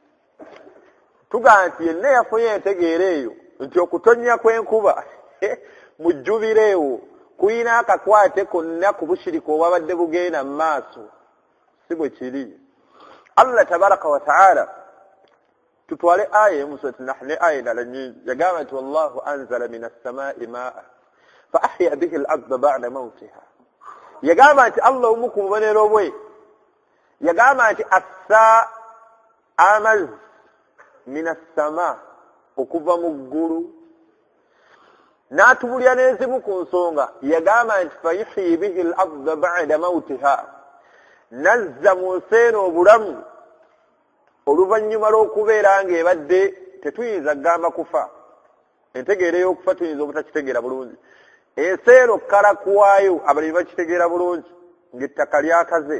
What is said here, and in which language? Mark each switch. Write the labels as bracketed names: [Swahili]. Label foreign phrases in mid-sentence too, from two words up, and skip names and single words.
[Ganda] Tugamba nti yenna yafunye entegeera eyo nti okutonnya kw'enkuba mu Jubireewo kuyina akakwate konna ku bushirika obwabadde bugenda mu maaso. Si bwe kiri. [Arabic] الله تبارك وتعالى [Ganda] tutwale aya mu surati Nahl, aya endala nnyingi, yagamba nti [Arabic] والله أنزل من السماء ماء فأحيا به الأرض بعد موتها. [Ganda] Yagamba nti Allah omu ku bubonero bwe yagamba nti assa amaz [Arabic] من السماء, [Ganda] okuva mu ggulu, n'atubulya n'ezimu ku nsonga. Yagamba nti [Arabic] فيحيي به الأرض بعد موتها, [Ganda] nazza mu nsi eno obulamu oluvannyuma lw'okubeera ng'ebadde tetuyinza kugamba kufa. Entegeera y'okufa tuyinza obutakitegeera bulungi. Ensi eno kkala kuwaayo abalimi bakitegeera bulungi ng'ettaka lyakaze.